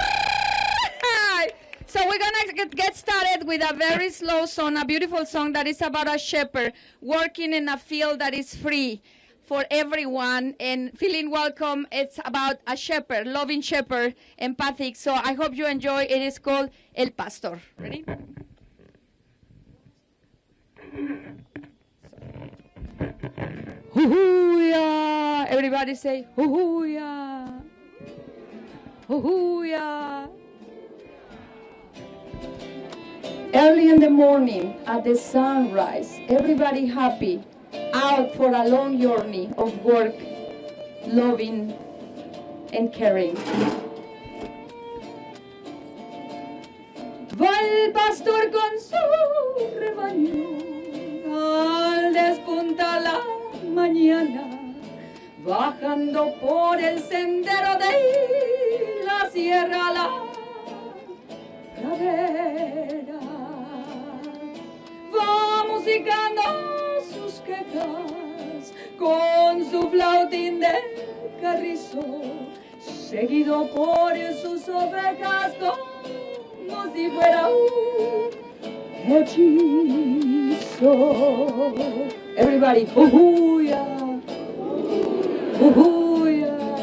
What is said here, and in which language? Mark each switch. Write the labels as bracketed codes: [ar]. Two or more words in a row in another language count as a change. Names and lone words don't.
[en] So we're going to get started with a very slow song, a beautiful song that is about a shepherd working in a field that is free for everyone and feeling welcome. It's about a shepherd, loving shepherd, empathic. So I hope you enjoy. It is called El Pastor. Ready? Hoo-hoo-ya. Everybody say, hoo-hoo-ya. Hoo-hoo-ya. Early in the morning, at the sunrise, everybody happy, out for a long journey of work, loving, and caring. [es] Va el pastor con su rebaño, al despuntar la mañana, bajando por el sendero de la sierra a la pradera. Va musicando sus quejas con su flautín de carrizo, seguido por sus ovejas como si fuera un hechizo. [en] Everybody, hoo-hoo-ya, hoo-hoo-ya.